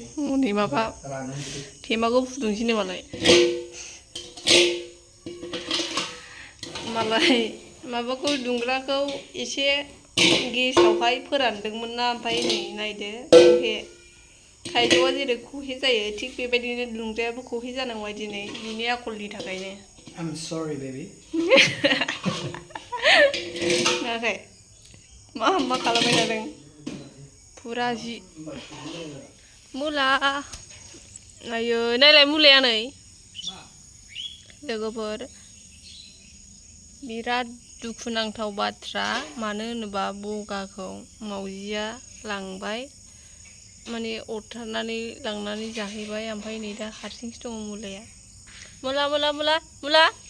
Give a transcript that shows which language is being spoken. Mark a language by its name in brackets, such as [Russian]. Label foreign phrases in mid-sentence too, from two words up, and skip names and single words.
[Bodo] हनै माबा थेमाखौ फुदुंसै मालाय माबाखौ दुंग्राखौ एसे गेसावहाय फोरानदोंमोन ना ओमफ्राय नै नायदो खहे थाइजौआ जेरै खहे जायो थिग बेबायदिनो दुंग्रायाबो खहे जानांबाय दिनै बिनि आखलनि थाखायनो [English] I'm sorry baby [Bodo] नुवाखै मा खालामबाय थादों फुरा जि मुला आयो नायलाय मुलाया नै लोगोफोर बिराद दुखुनांथाव बाथ्रा मानो होनोबा बगाखौ मावजिया लांबाय माने अरथारनानै लांनानै जाहैबाय ओमफ्राय नै दा हारसिंसो दङ मुलाया मुला मुला मुला मुला